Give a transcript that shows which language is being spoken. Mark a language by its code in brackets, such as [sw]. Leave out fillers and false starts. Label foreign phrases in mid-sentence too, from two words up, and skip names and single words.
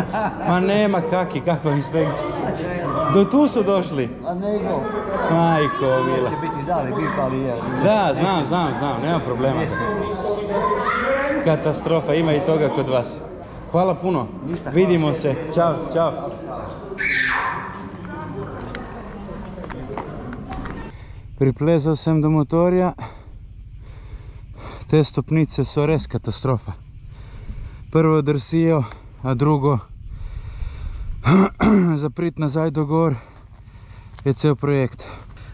[hr] Ma nema kakva inspekcija. Do tu su došli. A nego. Majko, mila. Će biti dali, ali je. Da, znam, nema problema. Katastrofa, ima i toga kod vas. Hvala puno. Ništa. Vidimo se. Ćao. [sl] Priplezao sem do motorja. Te stopnice so res katastrofa. Prvo drsijo, a drugo za prit nazaj do gor je cel projekt.